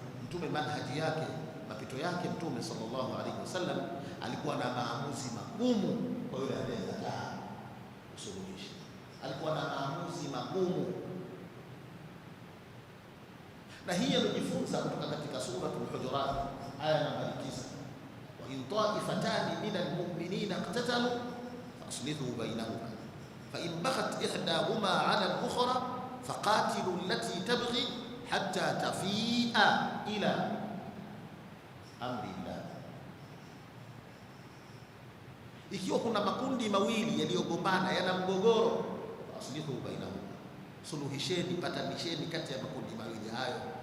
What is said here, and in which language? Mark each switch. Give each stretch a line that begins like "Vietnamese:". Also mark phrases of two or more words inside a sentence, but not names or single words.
Swahili: Mtume manhaji yake mapito yake Mtume
Arabic: صلى الله عليه وسلم
Swahili: alikuwa na maamuzi magumu kwa yule anayekataa kusuluhisha. Alikuwa na maamuzi magumu, na hii alijifunza kutoka katika suratul Hujurat aya namba 9,
Arabic: وإن طائفتان من المؤمنين اقتتلوا فأصلحوا بينهما فإن بغت إحداهما على الأخرى فقاتلوا التي تبغي حتى تفيء إلى أمر الله.
Swahili: Ikiwa kuna makundi mawili yaliyogombana, yana mgogoro,
Arabic: فأصلحوا بينهما,
Swahili: suluhisheni, patanisheni kati ya makundi mawili hayo.